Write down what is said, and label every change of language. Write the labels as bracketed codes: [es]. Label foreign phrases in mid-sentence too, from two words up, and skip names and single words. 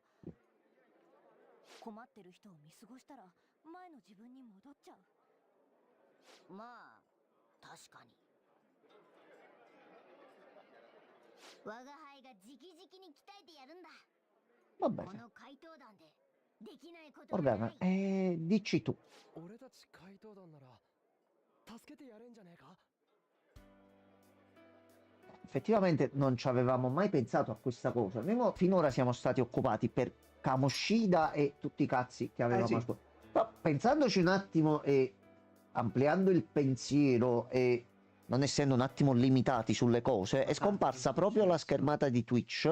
[ja] 困ってる人を見過ごしたら前の自分に戻っちゃう。まあ確かに我が輩が直々に鍛えてやるんだ。 [it] Va [ja] こ [it] bene, [ja] の怪盗団でできないことは [it] va [ja] な [it] bene. [ja] い。 [it] Dici tu. [ja] 俺たち怪盗団なら助けてやれんじゃねえか。 [it] Effettivamente non ci avevamo mai pensato a questa cosa. Finora siamo stati occupati per Kamoshida e tutti i cazzi che avevamo sì. ascoltato. Però pensandoci un attimo e ampliando il pensiero e non essendo un attimo limitati sulle cose, è scomparsa proprio la schermata di Twitch.